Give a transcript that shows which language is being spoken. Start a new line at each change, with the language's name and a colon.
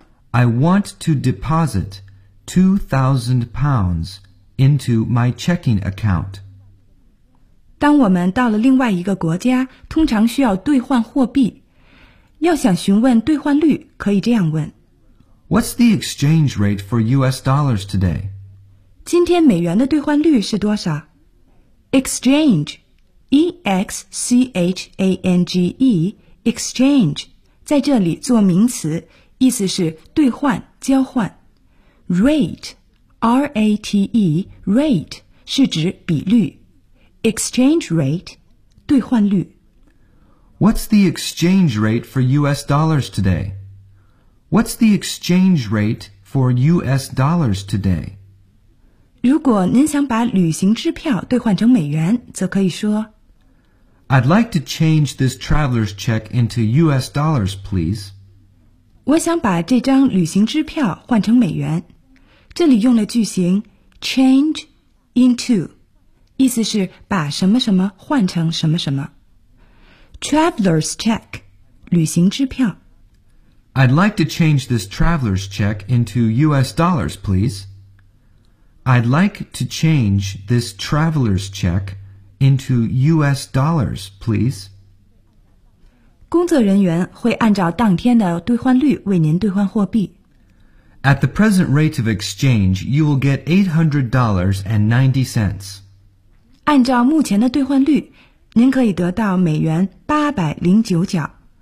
English: I want to deposit £2,000 into my checking account.
Chinese: 当我们到了另外一个国家，通常需要兑换货币。要想询问兑换率，可以这样问
English: What's the exchange rate for US dollars today?
Chinese: 今天美元的兑换率是多少 ?Exchange, E-X-C-H-A-N-G-E, exchange, 在这里做名词意思是兑换、交换。Rate, R-A-T-E, rate, 是指比率。
English: Exchange rate, 兑换率。 What's the exchange rate for US dollars today? What's the exchange rate for US dollars today?
Chinese: 如果您想把旅行支票兑换成美元，则可以说
English: I'd like to change this traveler's check into US dollars, please.
Chinese: 我想把这张旅行支票换成美元。这里用了句型 change into, 意思是把什么什么换成什么什么。
English: Traveler's check, 旅行支票。 I'd like to change this traveler's check into US dollars, please. I'd like to change this traveler's check into US dollars, please.
Chinese: 工作人员会按照当天的兑换率为您兑换货币。
English: At the present rate of exchange, you will get $800.90.
Chinese: 按照目前的兑换率您可以得到美元809角。